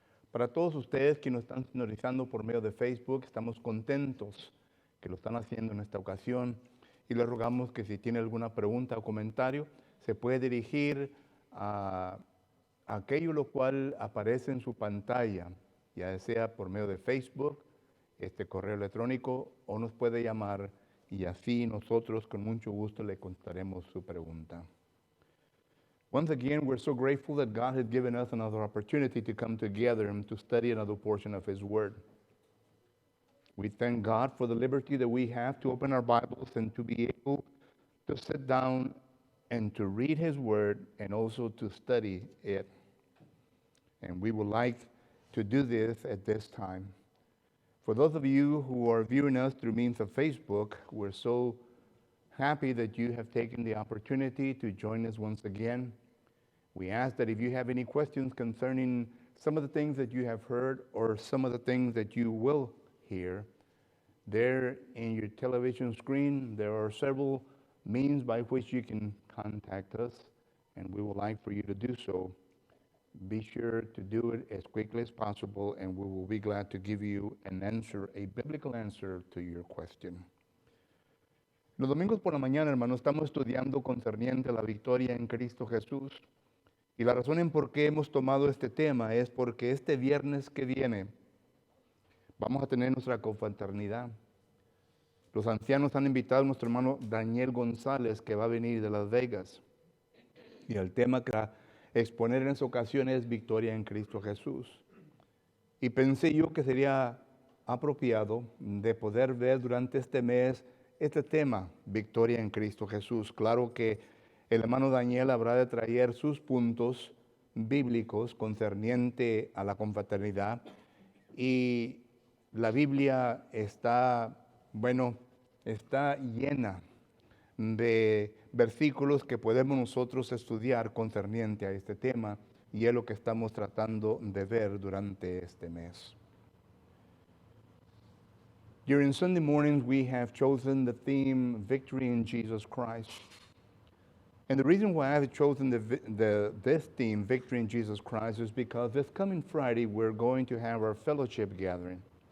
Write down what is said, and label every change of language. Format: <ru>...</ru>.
<es>Para todos ustedes que nos están sintonizando por medio de Facebook, estamos contentos que lo están haciendo en esta ocasión y les rogamos que si tiene alguna pregunta o comentario, se puede dirigir a aquello lo cual aparece en su pantalla, ya sea por medio de Facebook, este correo electrónico, o nos puede llamar y así nosotros con mucho gusto le contestaremos su pregunta.</es> <en>Once again, we're so grateful that God has given us another opportunity to come together and to study another portion of His Word. We thank God for the liberty that we have to open our Bibles and to be able to sit down and to read His Word and also to study it. And we would like to do this at this time. For those of you who are viewing us through means of Facebook, we're so happy that you have taken the opportunity to join us once again. We ask that if you have any questions concerning some of the things that you have heard or some of the things that you will hear, there in your television screen, there are several means by which you can contact us, and we would like for you to do so. Be sure to do it as quickly as possible, and we will be glad to give you an answer, a biblical answer to your question.</en> <es>Los domingos por la mañana, hermanos, estamos estudiando concerniente a la victoria en Cristo Jesús. Y la razón en por qué hemos tomado este tema es porque este viernes que viene vamos a tener nuestra confraternidad. Los ancianos han invitado a nuestro hermano Daniel González, que va a venir de Las Vegas. Y el tema que va a exponer en esa ocasión es victoria en Cristo Jesús. Y pensé yo que sería apropiado de poder ver durante este mes este tema, victoria en Cristo Jesús. Claro que el hermano Daniel habrá de traer sus puntos bíblicos concerniente a la confraternidad. Y la Biblia está llena de versículos que podemos nosotros estudiar concerniente a este tema, y es lo que estamos tratando de ver durante este mes.</es> <en>During Sunday mornings, we have chosen the theme, Victory in Jesus Christ. And the reason why I've chosen this theme, Victory in Jesus Christ, is because this coming Friday, we're going to have our fellowship gathering.</en>